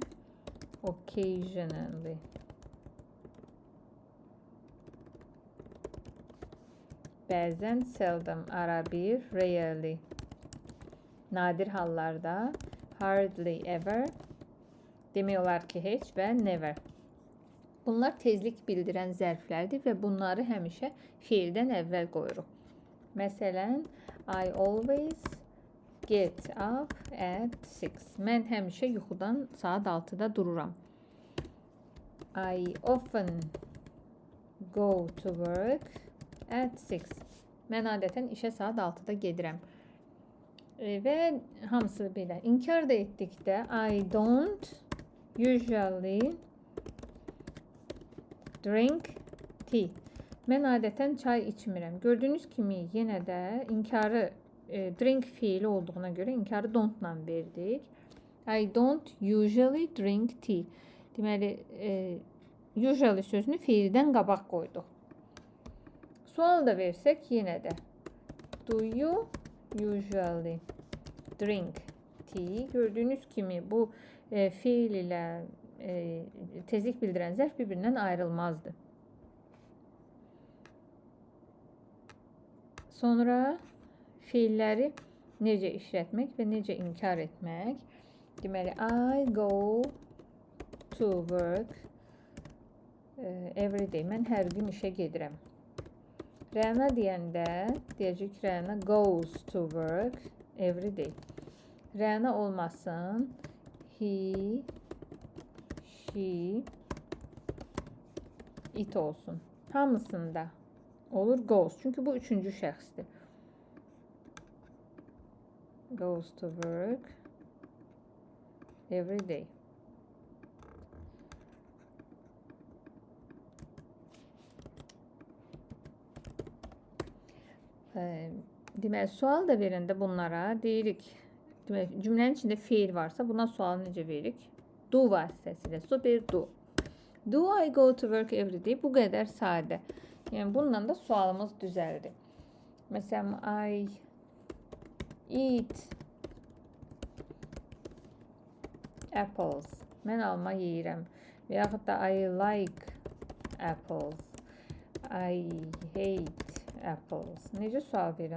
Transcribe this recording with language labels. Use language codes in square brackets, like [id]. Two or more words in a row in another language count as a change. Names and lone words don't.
[az] Occasionally. Bəzən, seldom, ara bir. Rarely, nadir hallarda. [en] Hardly ever, [az] demək olar ki heç və never. Bunlar tezlik bildirən zərflərdir və bunları həmişə feildən əvvəl qoyuruq. Məsələn, [en] I always get up at 6. [az] Mən həmişə yuxudan saat 6-da dururam. [en] I often go to work at 6. [az] Mən adətən işə saat 6-da gedirəm. Və hamısı belə. İnkar da etdikdə [en] I don't usually drink tea. [az] Mən adətən çay içmirəm. Gördüyünüz kimi yenə də inkarı drink fiili olduğuna görə inkarı don't-la verdik. [en] I don't usually drink tea. [az] Deməli, usually sözünü fiildən qabaq qoyduq. Sual da versək yenə də. [en] Do you usually drink tea? [az] Gördüyünüz kimi bu fiil ilə tezlik bildirən zərf bir-birindən ayrılmazdı. Sonra fiilləri necə işlətmək və necə inkar etmək? Deməli, [en] I go to work every day. [az] Mən hər gün işə gedirəm. Rəna deyəndə deyəcək Rəna [en] goes to work every day. [az] Rəna olmasın. [en] He, she, it [az] olsun. Hamısında olur goes. Çünki bu üçüncü şəxsdir. [en] Goes to work every day. [az] Deməli, sual da verəndə bunlara deyirik. Deməli, cümlənin içində fiil varsa buna sualı necə veririk? Do vasitəsilə. So bir do. [en] Do I go to work every day? [az] Bu qədər sadə. Yəni bununla da sualımız düzəldi. Məsələn, [en] I eat apples. [az] Mən alma yeyirəm. Və yaxud da [en] I like apples. I hate apples. [az] Necə sual verirəm?